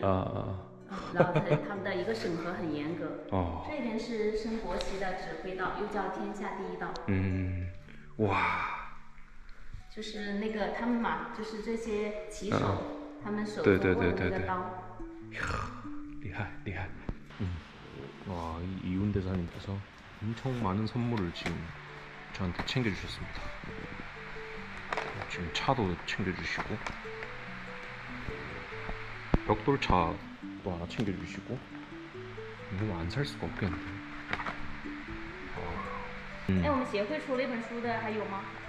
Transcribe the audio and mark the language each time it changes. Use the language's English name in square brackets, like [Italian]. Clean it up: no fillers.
[Chinese] 然后他们的一个审核很严格。这边是升国旗的指挥道，又叫天下第一道。哇。就是那个他们嘛，就是这些旗手，他们手中握的那个刀。厉害。 [Korean] 와, 이윤 대사님께서 엄청 많은 선물을 지금 저한테 챙겨주셨습니다. 지금 차도 챙겨주시고 벽돌차도 하나 챙겨주시고 이거 안 살 수가 없겠는데. [Chinese] 我们协会出了一本书的还有吗？